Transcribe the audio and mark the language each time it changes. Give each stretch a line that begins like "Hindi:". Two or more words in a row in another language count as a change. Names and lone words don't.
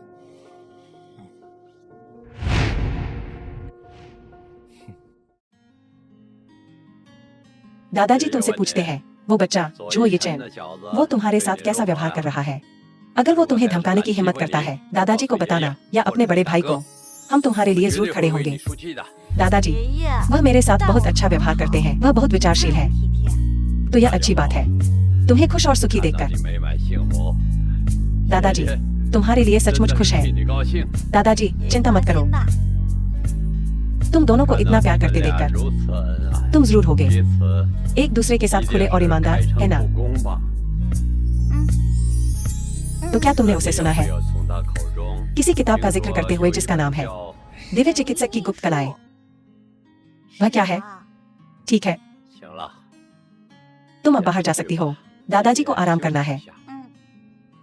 Hindi: दादाजी तुमसे पूछते हैं, वो बच्चा जो ये चैन, वो तुम्हारे साथ कैसा व्यवहार कर रहा है? अगर वो तुम्हें धमकाने की हिम्मत करता है, दादाजी को बताना या अपने बड़े भाई को। हम तुम्हारे लिए जरूर खड़े होंगे। दादाजी,
Chinese: 爷爷，
Hindi: वह मेरे साथ बहुत अच्छा व्यवहार करते हैं, वह बहुत विचारशील है,
Chinese: 体贴。
Hindi: तो यह अच्छी बात है। तुम्हें खुश और सुखी देखकर।
Chinese: 美满幸福，
Hindi: दादाजी, तुम्हारे लिए सचमुच खुश है।
Chinese: 你高兴。
Hindi: दादाजी, चिंता मत करो,
Chinese: 那
Hindi: तुम दोनों को इतना प्यार करते देखकर
Chinese: 如此恩爱，
Hindi: तुम जरूर होगे
Chinese: 彼此
Hindi: एक दूसरे के साथ खुले और ईमानदार, है ना?
Chinese: 不公吧？
Hindi: तो क्या तुमने उसे सुना है
Chinese: 要从他口中
Hindi: किसी किताब का जिक्र करते हुए जिसका नाम है
Chinese: 叫
Hindi: दिव्य चिकित्सक की गुप्त कलाएं? वह क्या है? 啊 ठीक है,
Chinese: 行了，
Hindi: तुम अब बाहर जा सकती हो। दादाजी को आराम करना है। 嗯，